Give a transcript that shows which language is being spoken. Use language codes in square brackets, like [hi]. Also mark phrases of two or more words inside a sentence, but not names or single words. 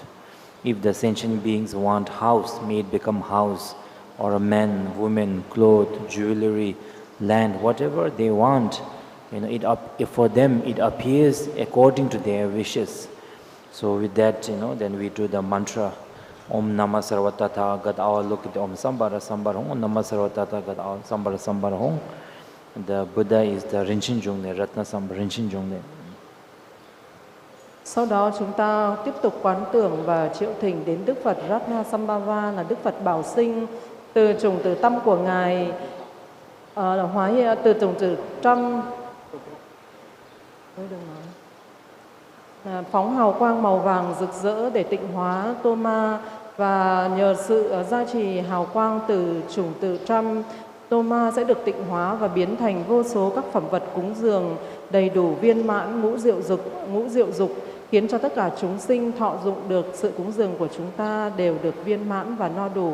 [en] If the sentient beings want house, may it become house, or a man, woman, clothes, jewelry, land, whatever they want. For them it appears according to their wishes. So with that, then we do the mantra [sa] Om Namah Sarvatata Gad Awa Lokite Om Sambara Sambara Hong, Om Namah Sarvatata Gad Awa Sambara Sambara Hong. [en] The Buddha is the Rinchen Jungne, Ratna Sambara Rinchen Jungne. [vi] Sau đó chúng ta tiếp tục quán tưởng và triệu thỉnh đến Đức Phật Ratna Sambhava là Đức Phật Bảo Sinh. Từ chủng tử tâm của Ngài từ chủng tử trăm phóng hào quang màu vàng rực rỡ để tịnh hóa Tô Ma, và nhờ sự gia trì hào quang từ chủng tử trăm, Tô Ma sẽ được tịnh hóa và biến thành vô số các phẩm vật cúng dường đầy đủ viên mãn ngũ diệu dục, khiến cho tất cả chúng sinh thọ dụng được sự cúng dường của chúng ta đều được viên mãn và no đủ.